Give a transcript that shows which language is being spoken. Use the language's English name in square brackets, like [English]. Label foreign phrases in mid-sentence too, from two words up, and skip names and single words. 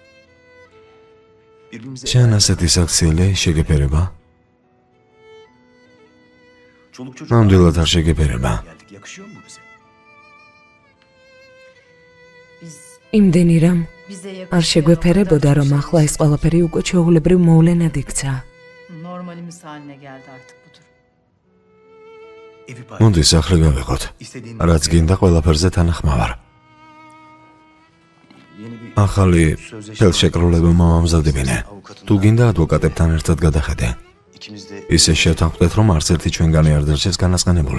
[Georgian] შენ ასეთი საქციელი შეგეფერება? ნამდვილად არ შეგეფერება. იმდენი რამ არ შეგვეფერებოდა, რომ ახლა ეს ყველაფერი უკვე ჩვეულებრივ მოვლენად იქცა. [Turkish] Normalimiz haline geldi artık bu durum. [Georgian] მოდი სახლი გავიყოთ. რაც გინდა ყველაფერზე თანახმავარ. ახალი ხელშეკრულება მომამზადებინე. თუ გინდა ადვოკატებთან ერთად გადახედე. ისე შევთანხმდეთ, რომ არც ერთი ჩვენგანი არ დარჩეს განაცხენებული.